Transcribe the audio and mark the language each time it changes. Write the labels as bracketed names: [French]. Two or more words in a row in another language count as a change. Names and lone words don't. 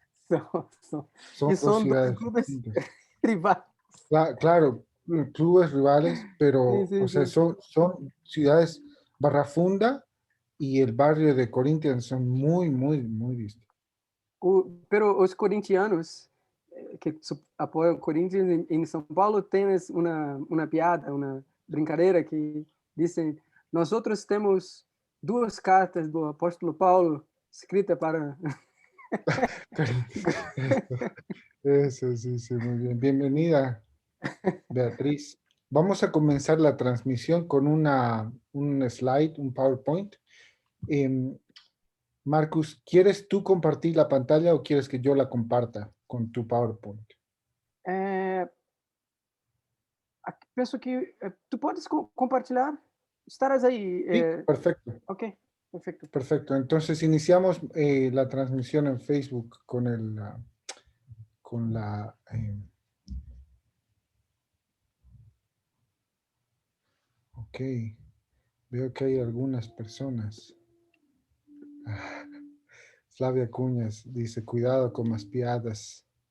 [Spanish] Son dos ciudades [Portuguese] clubes [Spanish] distintas. [Portuguese] rivais. [Spanish] Claro, clubes rivales, pero, Sí, o sea, sí. son ciudades, Barra Funda y el barrio de Corinthians son muy, muy, muy distintos. [Portuguese] Pero os corintianos que apoiam o Corinthians em São Paulo têm uma piada, uma brincadeira que dizem: nós outros temos duas cartas do apóstolo Paulo escritas para... [Spanish] Eso, sí, muy bien. Bienvenida, Beatriz. Vamos a comenzar la transmisión con un slide, un PowerPoint. Marcus, ¿quieres tú compartir la pantalla o quieres que yo la comparta con tu PowerPoint? [Portuguese] Penso que tu podes compartilhar. [Spanish] Estarás ahí. Sí, perfecto. Ok, perfecto. Perfecto. Entonces iniciamos la transmisión en Facebook con la ok. Veo que hay algunas personas. Flavia Cuñas dice, cuidado con más piadas.